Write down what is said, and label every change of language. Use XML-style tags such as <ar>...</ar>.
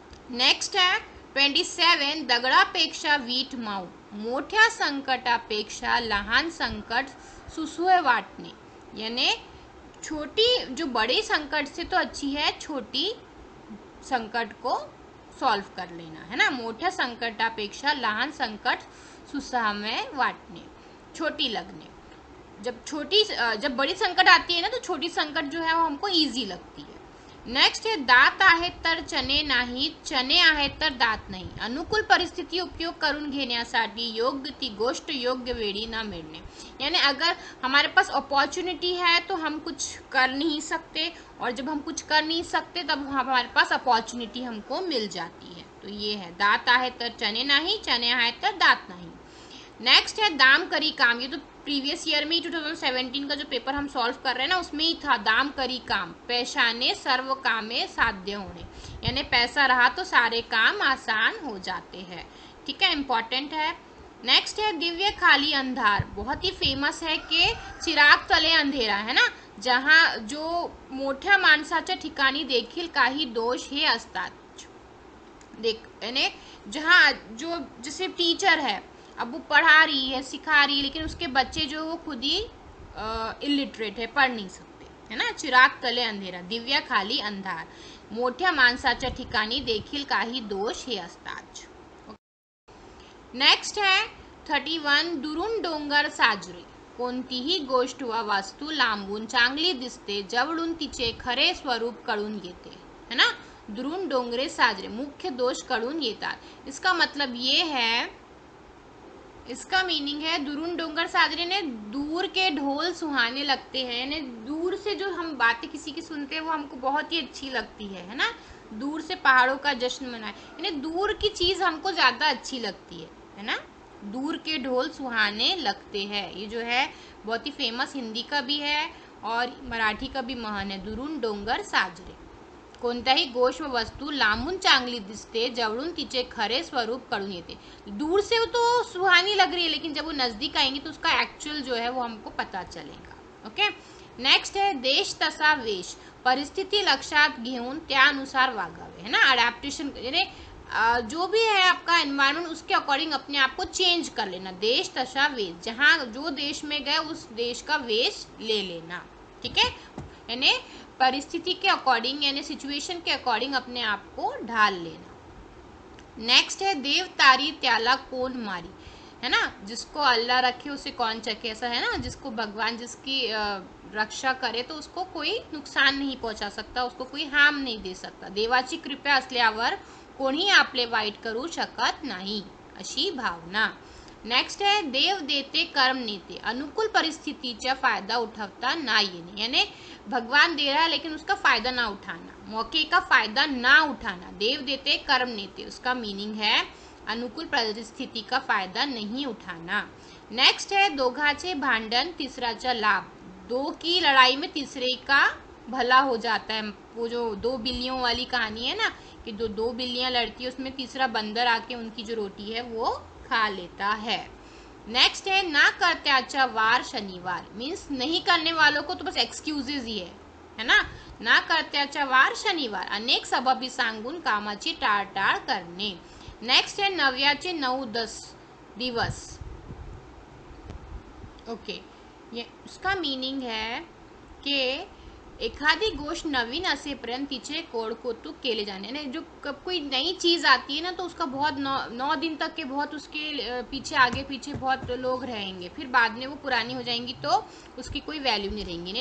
<hi>Next है 27</hi> <mr>दगडापेक्षा वीट माऊ, मोठ्या संकटापेक्षा लहान संकट सुसुए वाटणे,</mr> <hi>यानी छोटी जो बड़ी संकट से तो अच्छी है छोटी संकट को सॉल्व कर लेना, है ना।</hi> <mr>मोठ्या संकटापेक्षा लहान संकट सुसहामे वाटणे,</mr> <hi>छोटी लगने। जब बड़ी संकट आती है ना तो छोटी संकट जो है वो हमको इजी लगती है। नेक्स्ट है</hi> <mr>दात आहेत तर चणे नाहीत, चणे आहेत तर दात नाही, अनुकूल परिस्थिती उपयोग करून घेण्यासाठी योग्य ती गोष्ट योग्य वेळी न मिळणे,</mr> <hi>यानी अगर हमारे पास अपॉर्चुनिटी है तो हम कुछ कर नहीं सकते, और जब हम कुछ कर नहीं सकते तब हमारे पास अपॉर्चुनिटी हमको मिल जाती है। तो ये है</hi> <mr>दात आहेत तर चणे नाही, चणे आहेत तर दात नाही।</mr> <hi>नेक्स्ट है</hi> <mr>दाम करी काम,</mr> <hi>ये तो प्रीवियस ईयर में 2017 का जो पेपर हम सॉल्व कर रहे हैं ना उसमें ही था,</hi> <mr>दाम करी काम पैशाने सर्व कामे साध्य होने,</mr> <hi>यानी पैसा रहा तो सारे काम आसान हो जाते हैं। ठीक है, इम्पॉर्टेंट है। नेक्स्ट है</hi> <mr>दिव्य खाली अंधार,</mr> <hi>बहुत ही फेमस है कि चिराग तले अंधेरा, है ना। जहाँ जो</hi> <mr>मोठ्या माणसाच्या ठिकाणी देखील काही दोष हे असतात,</mr> <hi>देख यानी जहाँ जो जैसे टीचर है, अब वो पढ़ा रही है सिखा रही है लेकिन उसके बच्चे जो वो खुद ही इलिटरेट है, पढ़ नहीं सकते, है ना। चिराग तले अंधेरा,</hi> <mr>दिव्या खाली अंधार, मोठ्या माणसाच्या ठिकाणी देखील काही दोष हे असतात। नेक्स्ट है 31 दुरून डोंगर साजरे, कोणतीही गोष्ट व वस्तू लांबून चांगली दिसते जवळून तिचे खरे स्वरूप कळून येते, है ना। दुरून डोंगरे साजरे, मुख्य दोष कळून येतात।</mr> <hi>इसका मतलब ये है, इसका मीनिंग है</hi> <mr>दुरून डोंगर साजरे</mr> <hi>ने दूर के ढोल सुहाने लगते हैं, यानी दूर से जो हम बातें किसी की सुनते हैं वो हमको बहुत ही अच्छी लगती है ना। दूर से पहाड़ों का जश्न मनाए, यानी दूर की चीज़ हमको ज़्यादा अच्छी लगती है ना। दूर के ढोल सुहाने लगते हैं, ये जो है बहुत ही फेमस हिंदी का भी है और मराठी का भी महान है।</hi> <mr>दुरून डोंगर साजरे, कोणत्याही गोष्ट व वस्तू लांबून चांगली दिसते जवळून तिचे खरे स्वरूप कळून येते।</mr> <hi>दूर से वो तो सुहानी लग रही है लेकिन जब वो नज़दीक आएंगी तो उसका एक्चुअल जो है वो हमको पता चलेगा। ओके।</hi> <mr>नेक्स्ट है देश तसा वेश, परिस्थिती लक्षात घेऊन त्यानुसार वागावे, है ना।</mr> <hi>अडॅप्टेशन, यानी जो भी है आपका एनवायरनमेंट उसके अकॉर्डिंग अपने आप को चेंज कर लेना।</hi> <mr>देश तसा वेश,</mr> <hi>जहाँ जो देश में गए उस देश का वेश ले लेना। ठीक है, यानी परिस्थिति के अकॉर्डिंग यानी सिचुएशन के अकॉर्डिंग अपने आप को ढाल लेना।</hi> <mr>नेक्स्ट है देव तारी त्याला कौन मारी, है ना।</mr> <hi>जिसको अल्लाह रखे उसे कौन चखे, ऐसा है ना। जिसको भगवान जिसकी रक्षा करे तो उसको कोई नुकसान नहीं पहुंचा सकता, उसको कोई हार्म नहीं दे सकता।</hi> <mr>देवाची कृपा असल्यावर कोणी आपले वाईट करू शकत नाही, अशी भावना।</mr> <hi>नेक्स्ट है</hi> <mr>देव देते कर्म नेते, अनुकूल परिस्थितीचा फायदा उठवता ना येणे,</mr> <hi>यानी भगवान दे रहा है लेकिन उसका फायदा ना उठाना, मौके का फायदा ना उठाना।</hi> <mr>देव देते कर्म नेते,</mr> <hi>उसका मीनिंग है अनुकूल परिस्थिति का फायदा नहीं उठाना। नेक्स्ट है</hi> <mr>दोघाचे भांडण तिसराचा लाभ,</mr> <hi>दो की लड़ाई में तीसरे का भला हो जाता है। वो जो दो बिल्लियों वाली कहानी है ना, कि दो बिल्लियां लड़ती है, उसमें तीसरा बंदर आके उनकी जो रोटी है वो खा लेता है। नेक्स्ट है</hi> <mr>ना कर्त्याचा वार शनिवार,</mr> <hi>मीन्स नहीं करने वालों को तो बस एक्सक्यूजेस ही है ना।</hi> <mr>ना कर्त्याचा वार शनिवार, अनेक सबबी सांगून कामाची टाळटाळ करणे।</mr> <hi>नेक्स्ट है</hi> <mr>नव्याचे 9-10 दिवस,</mr> <hi>ओके, ये उसका मीनिंग है कि</hi> <mr>एखादी गोष्ट नवीन असेपर्यंत तिचे कौतुक केले जाने,</mr> <hi>ने जो कब कोई नई चीज़ आती है ना तो उसका बहुत 9 दिन तक के बहुत उसके पीछे आगे पीछे बहुत लोग रहेंगे, फिर बाद में वो पुरानी हो जाएंगी तो उसकी कोई वैल्यू नहीं रहेंगी।</hi>